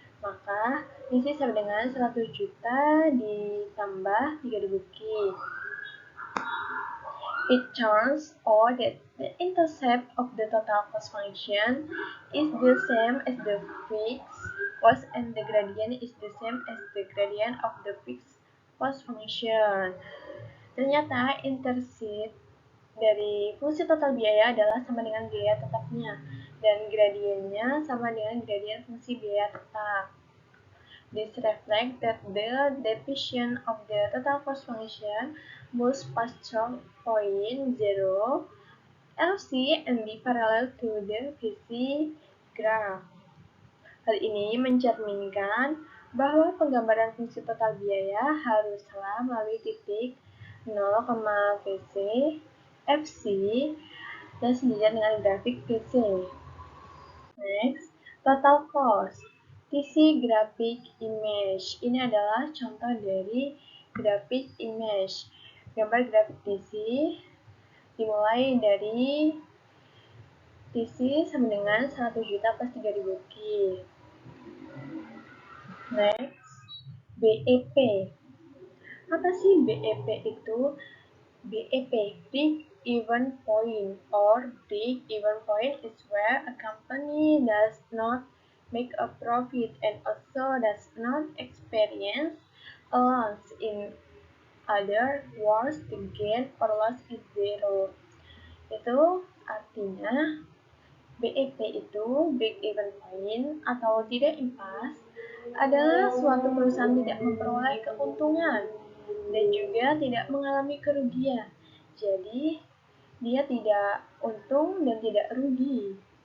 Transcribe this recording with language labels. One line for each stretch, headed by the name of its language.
Indonesian: Maka, TC sama dengan 100 juta ditambah 3.000 Ki.
English: It turns out that the intercept of the total cost function is the same as the fixed cost and the gradient is the same as the gradient of the fixed cost function.
Indonesian: Ternyata intercept dari fungsi total biaya adalah sama dengan biaya tetapnya dan gradiennya sama dengan gradien fungsi biaya tetap.
English: This reflects that the depiction of the total cost function must pass through point 0, LC, and be parallel to the VC graph.
Indonesian: Hal ini mencerminkan bahwa penggambaran fungsi total biaya haruslah melalui titik 0, VC, FC, dan sejajar dengan grafik VC.
English: Next, total cost. TC graphic image.
Indonesian: Ini adalah contoh dari graphic image. Gambar grafik TC dimulai dari TC sama dengan 100 juta plus 3.000 Ki. Next, BEP. Apa sih BEP itu?
English: BEP, break even point, or break even point is where a company does not make a profit and also does not experience a loss. In other words, the gain or loss is zero.
Indonesian: Itu artinya BEP itu break even point atau tidak impas adalah suatu perusahaan tidak memperoleh keuntungan dan juga tidak mengalami kerugian. Jadi, dia tidak untung dan tidak rugi.